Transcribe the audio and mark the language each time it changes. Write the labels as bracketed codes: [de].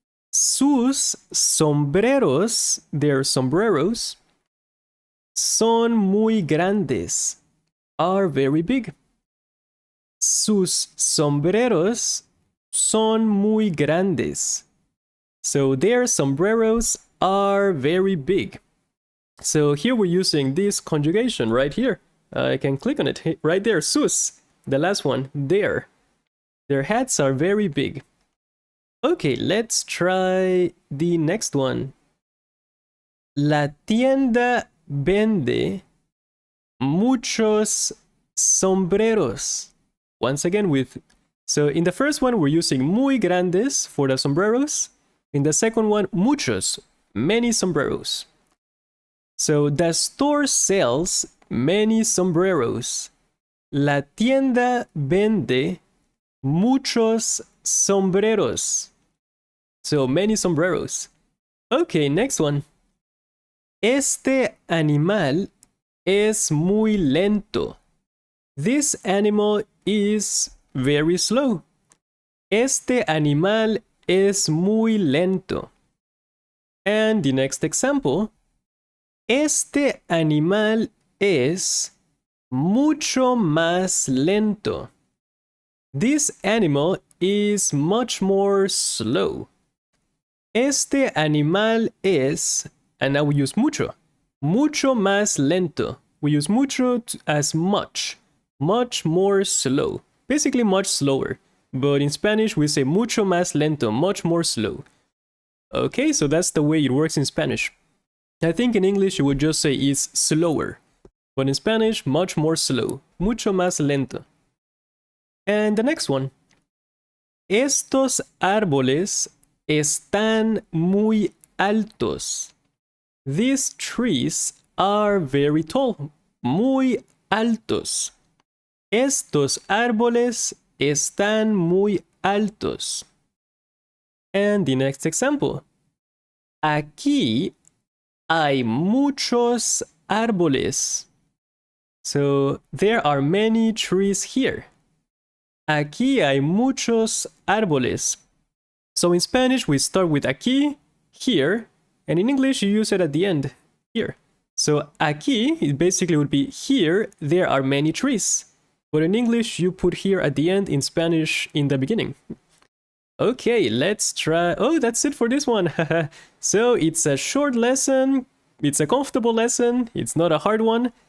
[es] Sus sombreros, [en] their sombreros, [es] son muy grandes, [en] are very big. [es] Sus sombreros son muy grandes. [en] So their sombreros are very big. So here we're using this conjugation right here. I can click on it right there. [es] Sus, [en] the last one, there. Their hats are very big. Okay, let's try the next one. [es] La tienda vende muchos sombreros. [en] Once again so in the first one we're using [es] muy grandes [en] for the sombreros. In the second one, [es] muchos, [en] many sombreros. So the store sells many sombreros. [es] La tienda vende muchos sombreros. [en] So many sombreros. Okay, next one. [es] Este animal es muy lento. [en] This animal is very slow. [es] Este animal es muy lento. [en] And the next example. [es] Este animal es mucho más lento. [en] This animal is much more slow. [es] Este animal es, [en] and now we use mucho. [es] Mucho más lento. [en] We use mucho as much. Much more slow. Basically much slower. But in Spanish we say [es] mucho más lento, [en] much more slow. Okay, so that's the way it works in Spanish. I think in English you would just say it's slower. But in Spanish, much more slow. [es] Mucho más lento. [en] And the next one. [es] Estos árboles están muy altos. [en] These trees are very tall. [es] Muy altos. Estos árboles están muy altos. [en] And the next example. [es] Aquí hay muchos árboles. [en] So there are many trees here. [es] Aquí hay muchos árboles. [en] So in Spanish we start with aquí, here, and in English you use it at the end, here. So aquí, it basically would be here, there are many trees. But in English you put here at the end, in Spanish in the beginning. Okay, let's try. Oh, that's it for this one. So it's a short lesson, it's a comfortable lesson, it's not a hard one.